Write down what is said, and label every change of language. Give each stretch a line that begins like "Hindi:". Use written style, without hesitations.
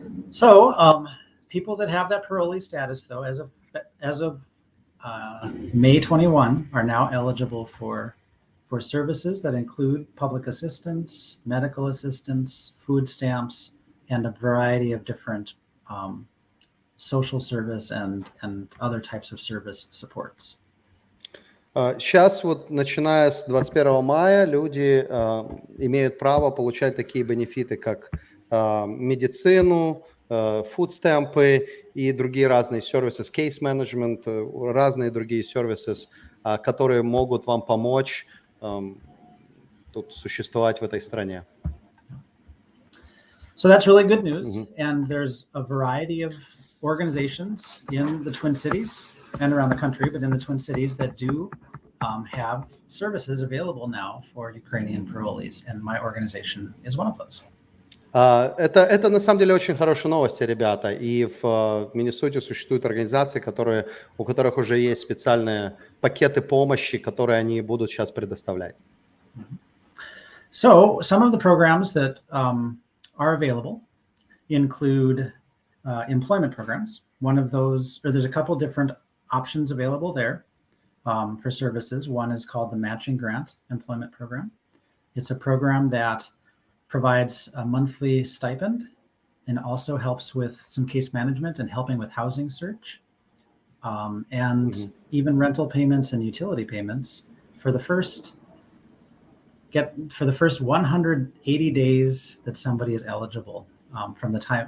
English: So, people that have that parolee status, though, as of May 21, are now eligible for services that include public assistance, medical assistance, food stamps, and a variety of different social service and other types of service supports.
Russian: Сейчас вот, начиная с 21 мая, люди имеют право получать такие бенефиты, как медицину, фудстемпы и другие разные сервисы, case management, разные другие сервисы, которые могут вам помочь тут существовать в этой стране.
English: So that's really good news. And there's a variety of organizations in the Twin Cities and around the country, but in the Twin Cities that do have services available now for Ukrainian parolees. And my organization is one of those.
Russian: Это на самом деле очень хорошие новости, ребята. И в Миннесоте существуют организации, у которых уже есть специальные пакеты помощи, которые они будут сейчас предоставлять.
English: So some of the programs that are available include employment programs. One of those, or there's a couple different options available there for services. One is called the Matching Grant Employment Program. It's a program that provides a monthly stipend and also helps with some case management and helping with housing search and even rental payments and utility payments for the first 180 days that somebody is eligible from the time.